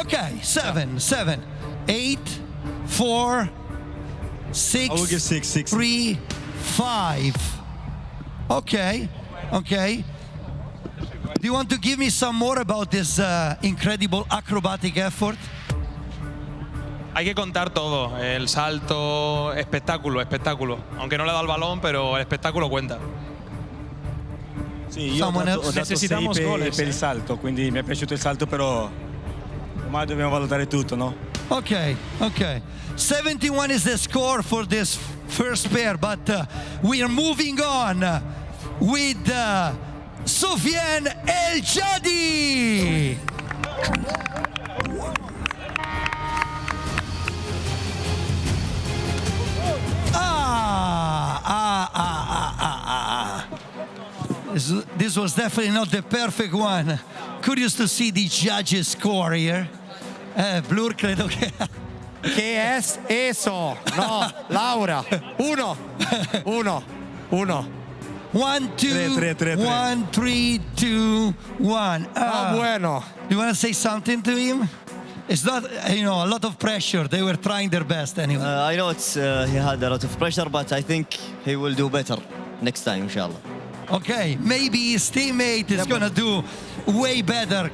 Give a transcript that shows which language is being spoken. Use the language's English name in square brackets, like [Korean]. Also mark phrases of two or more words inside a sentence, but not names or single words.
[English] Okay, 7. 8, 4, 6, I will give 6. 3, 5. Okay. Do you want to give me some more about this incredible acrobatic effort? [Spanish] Hay que contar todo, el salto, espectáculo. Aunque no le da el balón, pero el espectáculo cuenta. [Italian] Sì, io ho dato 6 per il salto, quindi mi è piaciuto il salto, però ormai dobbiamo valutare tutto, no? [English] Okay. 71 is the score for this first pair, but we are moving on with Soufiane El Jadi. This was definitely not the perfect one. Curious to see the judges score here. [Italian] Blur credo che... [Spanish] Che es eso? No, Laura. 1. 1, 2, 1, 3, 2, 1. Bueno. [English] You want to say something to him? It's not, a lot of pressure. They were trying their best anyway. I know he had a lot of pressure, but I think he will do better next time, inshallah. Okay, maybe his teammate is gonna do way better.